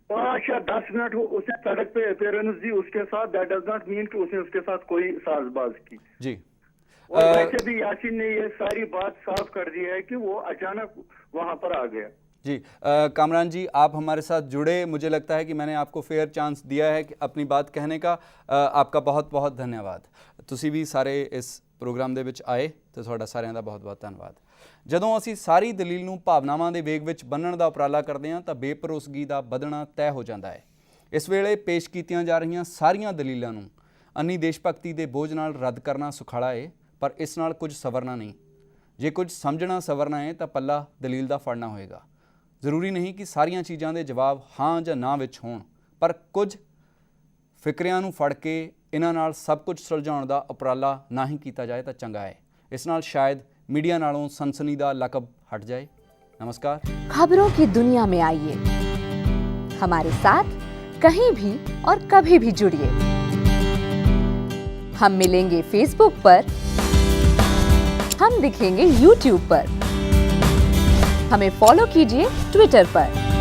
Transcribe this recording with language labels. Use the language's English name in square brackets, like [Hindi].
[Hindi] 5 या 10 मिनट उसने सड़क पे अपीयरेंस दी उसके साथ, [English] that does not mean [Hindi] कि उसने उसके साथ कोई साजबाज की जी। और वैसे भी यासीन ने ये सारी बात साफ कर दी है कि वो अचानक वहां पर आ गया जी। कामरान जी, आप हमारे साथ जुड़े, मुझे लगता है कि मैंने आपको फेयर चांस दिया है कि अपनी बात कहने का। आपका बहुत बहुत धन्यवाद। [Punjabi] ਤੁਸੀਂ ਵੀ ਸਾਰੇ ਇਸ ਪ੍ਰੋਗਰਾਮ ਦੇ ਵਿੱਚ ਆਏ ਤੇ ਤੁਹਾਡਾ ਸਾਰਿਆਂ ਦਾ ਬਹੁਤ ਬਹੁਤ ਧੰਨਵਾਦ। ਜਦੋਂ ਅਸੀਂ ਸਾਰੀ ਦਲੀਲ ਨੂੰ ਭਾਵਨਾਵਾਂ ਦੇ ਵੇਗ ਵਿੱਚ ਬੰਨਣ ਦਾ ਉਪਰਾਲਾ ਕਰਦੇ ਹਾਂ ਤਾਂ ਬੇਭਰੋਸਗੀ ਦਾ ਵਧਣਾ ਤੈਅ ਹੋ ਜਾਂਦਾ ਹੈ। ਇਸ ਵੇਲੇ ਪੇਸ਼ ਕੀਤੀਆਂ ਜਾ ਰਹੀਆਂ ਸਾਰੀਆਂ ਦਲੀਲਾਂ ਨੂੰ ਅੰਨੀ ਦੇਸ਼ ਭਗਤੀ ਦੇ ਬੋਝ ਨਾਲ ਰੱਦ ਕਰਨਾ ਸੁਖਾਲਾ ਹੈ, ਪਰ ਇਸ ਨਾਲ ਕੁਝ ਸਵਰਨਾ ਨਹੀਂ। ਜੇ ਕੁਝ ਸਮਝਣਾ ਸਵਰਨਾ ਹੈ ਤਾਂ ਪੱਲਾ ਦਲੀਲ ਦਾ ਫੜਨਾ ਹੋਏਗਾ। ਜ਼ਰੂਰੀ ਨਹੀਂ ਕਿ ਸਾਰੀਆਂ ਚੀਜ਼ਾਂ ਦੇ ਜਵਾਬ ਹਾਂ ਜਾਂ ਨਾ ਵਿੱਚ ਹੋਣ, ਪਰ ਕੁਝ ਫਿਕਰਿਆਂ ਨੂੰ ਫੜ ਕੇ ਇਹਨਾਂ ਨਾਲ ਸਭ ਕੁਝ ਸੁਲਝਾਉਣ ਦਾ ਉਪਰਾਲਾ ਨਾ ਹੀ ਕੀਤਾ ਜਾਏ ਤਾਂ ਚੰਗਾ ਹੈ। ਇਸ ਨਾਲ ਸ਼ਾयद मीडिया नालों सनसनी दा लकब हट जाए। नमस्कार। [Hindi] खबरों की दुनिया में आइए, हमारे साथ कहीं भी और कभी भी जुड़िए। हम मिलेंगे फेसबुक पर, हम दिखेंगे यूट्यूब पर, हमें फॉलो कीजिए ट्विटर पर।